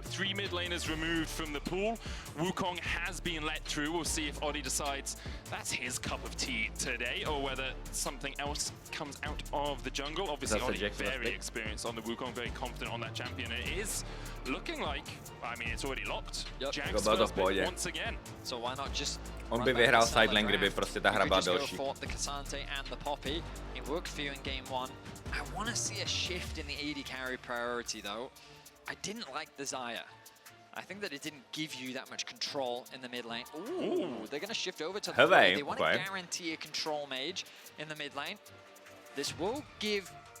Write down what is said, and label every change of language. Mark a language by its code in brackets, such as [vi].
[en] 3 mid laners removed from the pool. Wukong has been let through. We'll see if Oddie decides that's his cup of tea today, or whether something else comes out of the jungle. Obviously, Oddie very experienced on the Wukong, very confident on that champion. It is looking like, I mean, it's already locked. Jack's first pick once again. So why not just [cs] on by vyhrál sidelane, kdyby prostě ta hra byla delší. [en] The Cassante and the Poppy. It worked for you in game 1. I want to see a shift in the AD carry priority though. I didn't like the Xayah. I think that it didn't give you that much control in the mid lane. Ooh, they're going to shift over to the lane. They want to guarantee a control mage in the mid lane. This will give...